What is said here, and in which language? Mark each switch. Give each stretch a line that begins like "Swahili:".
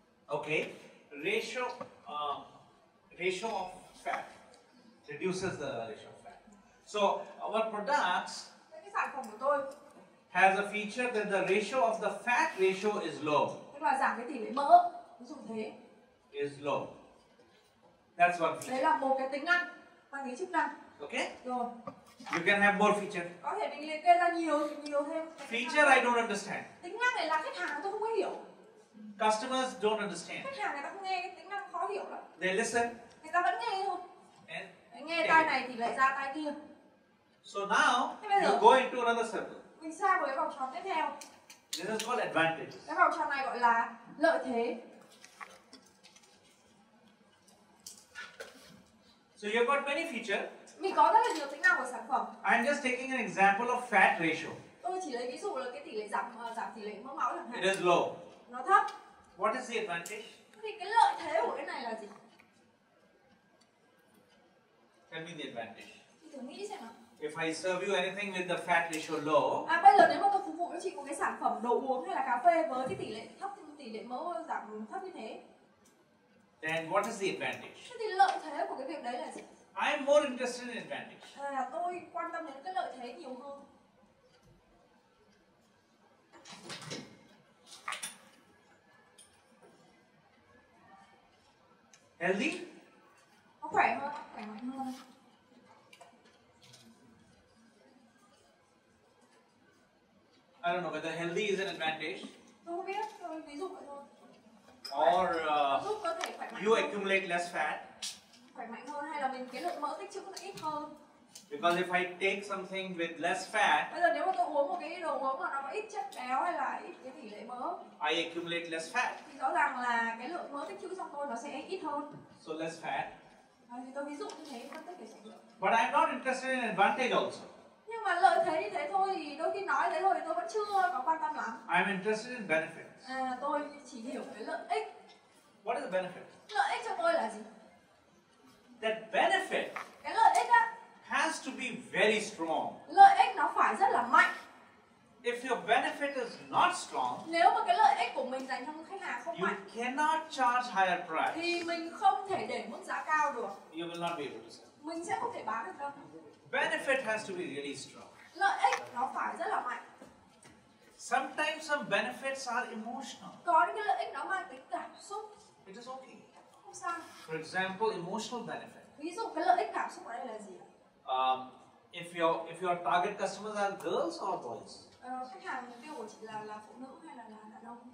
English: Okay, ratio of fat reduces the ratio of fat. So our products
Vietnamese: Cái sản phẩm của tôi
English: has a feature that the ratio of the fat ratio is low.
Vietnamese: tức là giảm cái tỷ lệ mỡ, ví dụ thế.
English: Is low. That's one feature.
Vietnamese: Đấy là một cái tính năng, mang cái chức năng.
English: Okay.
Vietnamese: Rồi.
English: You can have more feature.
Vietnamese: Có thể mình liệt kê ra nhiều thêm.
English: Feature I don't understand.
Vietnamese: Tính năng này là khách hàng tôi không có hiểu.
English: Customers don't understand.
Vietnamese: Khách hàng người ta không nghe cái tính năng khó hiểu lắm.
English: They listen.
Vietnamese: Người ta vẫn nghe thôi.
English: And
Vietnamese: nghe tai này thì lại ra tai kia.
English: So now you go into another circle.
Vietnamese: Mình sang một cái vòng tròn tiếp theo.
English: This is called advantage.
Vietnamese: Cái vòng tròn này gọi là lợi thế.
English: So you've got many features.
Vietnamese: Mình có rất là nhiều tính năng của sản phẩm.
English: I'm just taking an example of fat ratio.
Vietnamese: Tôi chỉ lấy ví dụ là cái tỷ lệ giảm tỷ lệ mỡ máu chẳng hạn.
English: It is low.
Vietnamese: Nó thấp.
English: What is the advantage?
Vietnamese: Thì cái lợi thế của cái này là gì?
English: Tell me the advantage.
Vietnamese: Chị thử nghĩ xem nào.
English: If I serve you anything with the fat ratio low,
Vietnamese: Bây giờ nếu mà tôi phục vụ cho chị một cái sản phẩm đồ uống hay là cà phê với cái tỷ lệ mỡ giảm thấp như thế,
English: then what is the advantage?
Vietnamese: thế thì lợi thế của cái việc đấy là gì?
English: I'm more interested in advantage.
Vietnamese: Tôi quan tâm đến cái lợi thế nhiều hơn.
English: Healthy?
Vietnamese: Nó khỏe hơn, khỏe mạnh hơn.
English: I don't know whether healthy is an advantage.
Vietnamese: Tôi không biết, tôi ví dụ vậy thôi.
English: Or
Vietnamese: giúp cơ thể khỏe mạnh
English: you
Vietnamese: hơn.
English: accumulate less fat.
Vietnamese: Khỏe mạnh hơn hay là mình cái lượng mỡ tích trữ nó ít hơn.
English: Because if I take something with less fat,
Vietnamese: Bây giờ nếu mà tôi uống một cái đồ uống mà nó có ít chất béo hay là ít cái tỷ lệ mỡ,
English: I accumulate less fat.
Vietnamese: thì rõ ràng là cái lượng mỡ tích trữ trong tôi nó sẽ ít hơn.
English: So less fat.
Vietnamese: Thì tôi ví dụ như thế, phân tích để trải nghiệm.
English: But I'm not interested in advantage also.
Vietnamese: Nhưng mà lợi thế như thế thôi thì đôi khi nói thế thôi thì tôi vẫn chưa có quan tâm lắm.
English: I'm interested in benefits.
Vietnamese: Tôi chỉ hiểu cái lợi ích.
English: What is the benefit?
Vietnamese: Lợi ích cho tôi là gì?
English: That benefit
Vietnamese: Cái lợi ích á,
English: has to be very strong.
Vietnamese: lợi ích nó phải rất là mạnh.
English: If your benefit is not strong,
Vietnamese: Nếu mà cái lợi ích của mình dành cho khách hàng không
English: you
Vietnamese: mạnh
English: cannot charge higher price.
Vietnamese: thì mình không thể để mức giá cao được.
English: You will not be able to sell.
Vietnamese: Mình sẽ không thể bán được đâu.
English: Benefit has to be really strong.
Vietnamese: Lợi ích nó phải rất là mạnh.
English: Sometimes some benefits are emotional.
Vietnamese: Có những cái lợi ích nó mang tính cảm xúc.
English: It is okay.
Vietnamese: Không sao.
English: For example, emotional benefit.
Vietnamese: Ví dụ cái lợi ích cảm xúc ở đây là gì ạ?
English: If your target customers are girls or boys?
Vietnamese: Khách hàng mục tiêu của chị là phụ nữ hay là đàn ông?